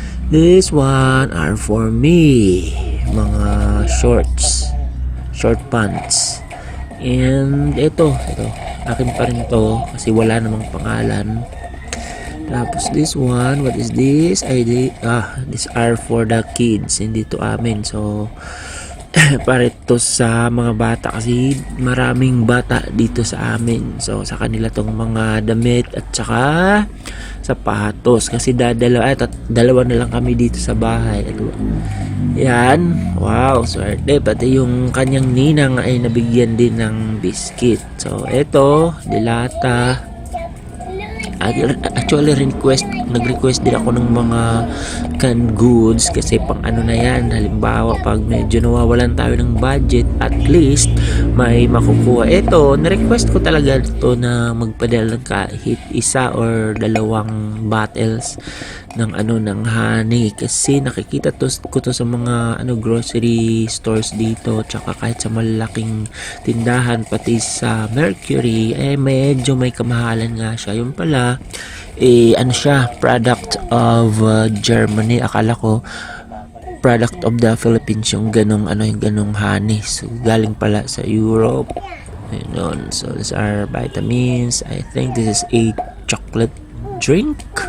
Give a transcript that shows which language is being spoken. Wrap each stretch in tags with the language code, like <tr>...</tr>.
<en>This one are for me,</en> <tl>mga</tl> <en>shorts, short pants.</en> <tl>And ito akin pa rin to kasi wala namang pangalan. Tapos</tl> <en>this one, what is this? These are for the kids,</en> <tl>hindi to amin. So para ito sa mga bata kasi maraming bata dito sa amin. So sa kanila tong mga damit at saka sapatos kasi dalawa na lang kami dito sa bahay. Yan, wow, swerte. Pati yung kanyang ninang ay nabigyan din ng biscuit. So eto, dilata. Actually nag-request din ako ng mga canned goods kasi pang ano na yan, halimbawa pag medyo nawawalan tayo ng budget, at least may makukuha. Ito, na-request ko talaga ito na magpadala ng kahit isa or dalawang bottles ng ng honey kasi nakikita ko to sa mga grocery stores dito, tsaka kahit sa malaking tindahan, pati sa Mercury, medyo may kamahalan nga siya. Yun pala siya,</tl> <en>product of Germany.</en> <tl>Akala ko</tl> <en>product of the Philippines</en> <tl>yung ganong honey. So galing pala sa Europe. Ayun.</tl> <en>So these are vitamins. I think this is a chocolate drink.</en>